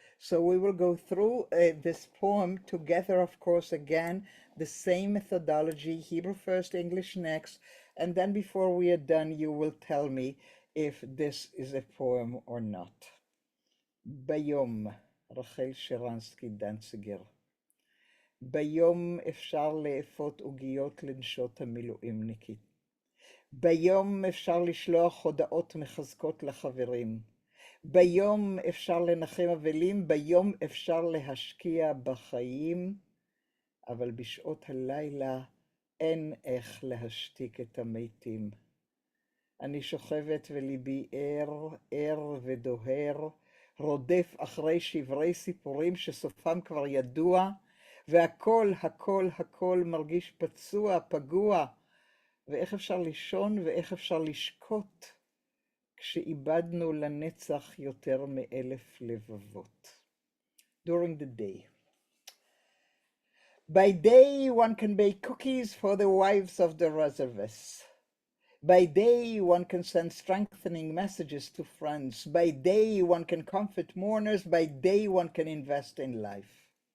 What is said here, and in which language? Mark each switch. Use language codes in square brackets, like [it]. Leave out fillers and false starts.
[en] So we will go through this poem together, of course, again, the same methodology, Hebrew first, English next, and then before we are done, you will tell me if this is a poem or not. [he] ביום, רחל שרנסקי דנציגר. ביום אפשר לאפות עוגיות לנשות המילואימניקית. ביום אפשר לשלוח הודעות מחזקות לחברים. ביום אפשר לנחם אבלים, ביום אפשר להשקיע בחיים. אבל בשעות הלילה אין איך להשתיק את המתים. אני שוכבת וליבי ער ודוהר, רודף אחרי שברי סיפורים שסופם כבר ידוע, והכל, הכל מרגיש פצוע, פגוע, ואיך אפשר לישון ואיך אפשר לשקוט, כשאיבדנו לנצח יותר מ1,000 לבבות. [en] During the day. By day, one can bake cookies for the wives of the reservists. By day, one can send strengthening messages to friends. By day, one can comfort mourners. By day, one can invest in life.